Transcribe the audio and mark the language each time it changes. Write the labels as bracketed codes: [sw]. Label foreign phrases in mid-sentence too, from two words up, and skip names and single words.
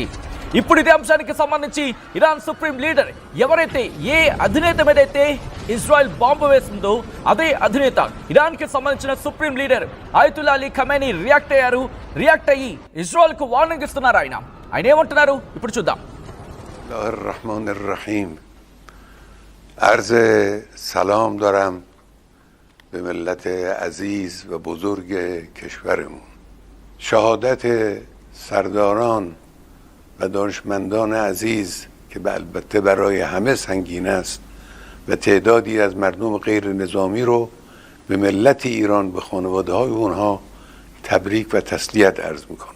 [te] ఇప్పుడు ఇదే అంశానికి సంబంధించి ఇరాన్ [en] supreme leader [te] ఎవరైతే ఏ అధినేత మీదైతే ఇజ్రాయెల్ బాంబు వేసిందో అదే అధినేత ఇరాన్కి సంబంధించిన [en] supreme leader [te] ఆయతుల్లా అలీ ఖమేనీ రియాక్ట్ అయ్యి ఇజ్రాయెల్కు వార్నింగ్ ఇస్తున్నారు. ఆయన ఏమంటున్నారు ఇప్పుడు చూద్దాం. [ar] الرحمن الرحیم. [fa] عرض سلام دارم به ملت عزیز و بزرگ کشورمون. شهادت سرداران و دانشمندان عزیز که البته برای همه سنگین است و تعدادی از مردم غیر نظامی رو به ملت ایران به خانواده های اونها تبریک و تسلیت عرض میکنم.